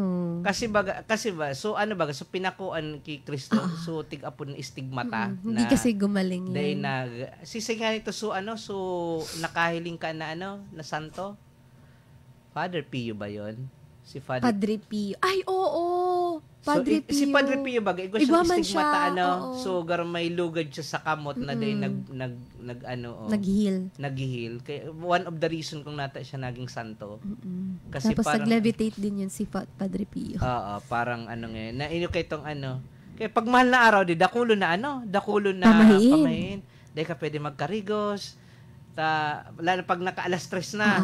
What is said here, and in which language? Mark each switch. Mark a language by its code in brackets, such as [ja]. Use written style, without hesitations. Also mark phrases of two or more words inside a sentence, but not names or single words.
[bik] Kasi ba, so so pinakuan kay Kristo, so tig-apon stigmata. [tl] Hindi kasi gumaling yan. [bik] Sisingan ito, so nakahiling ka na na santo? [tl] Father Pio ba yon? Si Padre Pio. Ay, oo. Padre Pio. [bik] Si Padre Pio baga, iba siya stigmata so may lugad siya sa kamot na day naghihil. [tl] Kaya [en] one of the reason [tl] kung nata siya naging santo. Kasi tapos nag-levitate din yun si Padre Pio. Parang ngayon. [bik] Na inyo kay tong kaya pag mahal na araw, dakulo na pamahiin. Dahil ka pwede magkarigos. [tl] Lalo pag naka-alas 3 na.